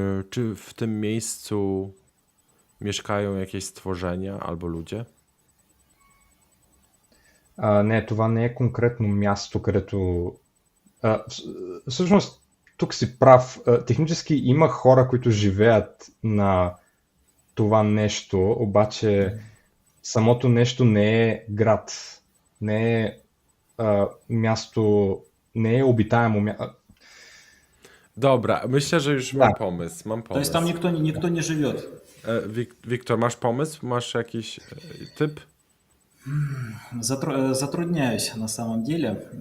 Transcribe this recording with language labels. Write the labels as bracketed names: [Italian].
[Polish] Czy w tym miejscu mieszkają jakieś stworzenia albo ludzie? [Bulgarian] Не, това не е конкретно място, където... Всъщност, тук си прав. Технически има хора, които живеят на това нещо, обаче самото нещо не е град, не е място, не е обитаемо място. [Polish] Dobra, myślę, że już mam pomysł. [Russian] То есть там никто не живет. [Polish] Wiktor, masz pomysł? Masz jakiś typ? [Russian] Затрудняюсь на самом деле.